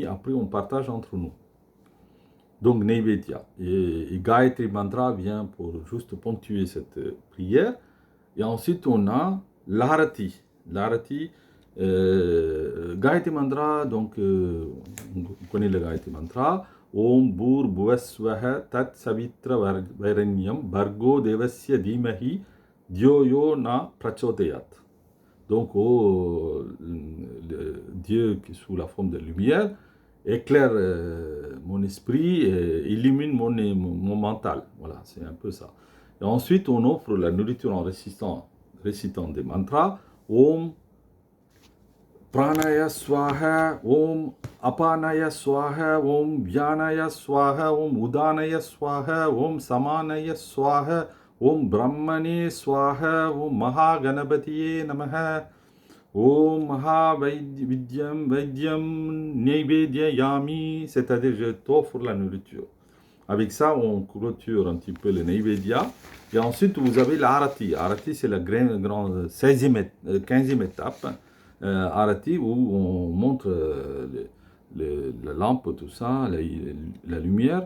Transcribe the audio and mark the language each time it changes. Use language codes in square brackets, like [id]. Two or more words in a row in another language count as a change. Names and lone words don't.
[fr] Après, on partage entre nous. Donc, Neivedya. Et Gayatri Mantra vient pour juste ponctuer cette prière. Et ensuite, on a l'Arati. L'Arati, Gayatri Mantra, donc, on connaît le Gayatri Mantra. [sa] Om Bhur Bhuvasvaha Tat Savitra Vairanyam Bhargo Devasya Dhimahi Dhyoyo Na Prachodayat. [fr] Donc, Dieu qui est sous la forme de lumière éclaire mon esprit, illumine mon mental. Voilà, c'est un peu ça. Et ensuite, on offre la nourriture en récitant des mantras. [sa] Om Pranaya Swaha, Om Apanaya Swaha, Om Vyanaya Swaha, Om Udanaya Swaha, Om Samanaya Swaha, Om Brahmane Swaha, Om Mahaganapatiye Namaha, Om Mahavidyam Vidyam Neivedyayami, [fr] c'est-à-dire je t'offre la nourriture. Avec ça, on clôture un petit peu le Neivedya. Et ensuite, vous avez l'Arati. Arati, c'est la grande 15e étape. Arati, où on montre la lampe, tout ça, la lumière.